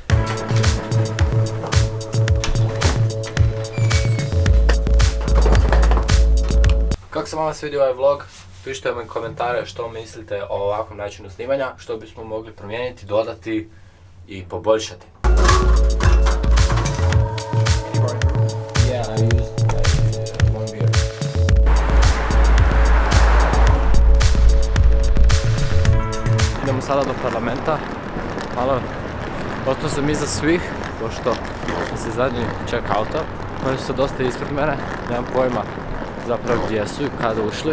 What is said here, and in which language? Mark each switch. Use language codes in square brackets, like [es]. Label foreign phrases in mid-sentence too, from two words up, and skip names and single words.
[hr] Kako se vama svidio ovaj vlog? Pišite mi komentare što mislite o ovakvom načinu snimanja, što bismo mogli promijeniti, dodati i poboljšati. [en] Yeah, I used one beer. [hr] Idemo sada do parlamenta. Malo, ostao sam iza svih, pošto sam se zadnji check-outa. Oni su dosta ispred mene, nemam pojma zapravo gdje su i kada ušli.